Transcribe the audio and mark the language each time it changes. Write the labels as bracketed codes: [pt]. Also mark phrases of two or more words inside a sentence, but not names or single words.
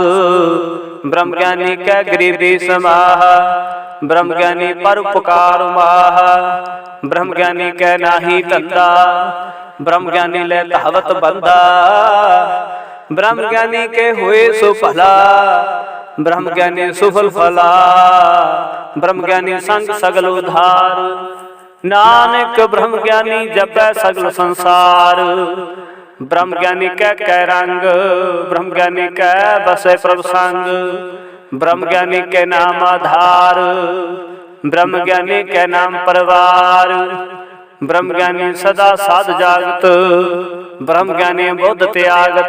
[pa] ਬ੍ਰਹਮ ਗਿਆਨੀ ਕਾ ਗਰੀਬੀ ਸਮਾਹ, ਬ੍ਰਹਮ ਗਿਆਨੀ ਪਰਉਪਕਾਰ ਮਾਹ। ਬ੍ਰਹਮ ਗਿਆਨੀ ਕੈ ਨਾਹੀ ਧੰਧਾ, ਬ੍ਰਹਮ ਗਿਆਨੀ ਲੇ ਧਾਵਤ ਬੰਦਾ। ਬ੍ਰਹਮ ਗਿਆਨੀ ਕੇ ਹੁਏ ਸੋ ਭਲਾ, ਬ੍ਰਹਮ ਗਿਆਨੀ ਸੁਫਲ ਫਲਾ। ਬ੍ਰਹਮ ਗਿਆਨੀ ਸੰਗ ਸਗਲ ਉਧਾਰ, ਨਾਨਕ ਬ੍ਰਹਮ ਗਿਆਨੀ ਜਪੈ ਸਗਲ ਸੰਸਾਰ। ਬ੍ਰਹਮ ਗਿਆਨੀ ਕੈ ਰੰਗ, ਬ੍ਰਹਮ ਗਿਆਨੀ ਕੈ ਬਸੇ ਪ੍ਰਭ ਸੰਗ। ਬ੍ਰਹਮ ਗਿਆਨੀ ਕੇ ਨਾਮ ਆਧਾਰ, ਬ੍ਰਹਮ ਗਿਆਨੀ ਕੇ ਨਾਮ ਪਰਿਵਾਰ। ਬ੍ਰਹਮ ਗਿਆਨੀ ਸਦਾ ਸਾਧ ਜਾਗਤ, ਬ੍ਰਹਮ ਗਿਆਨੀ ਬੁਧ ਤਿਆਗਤ।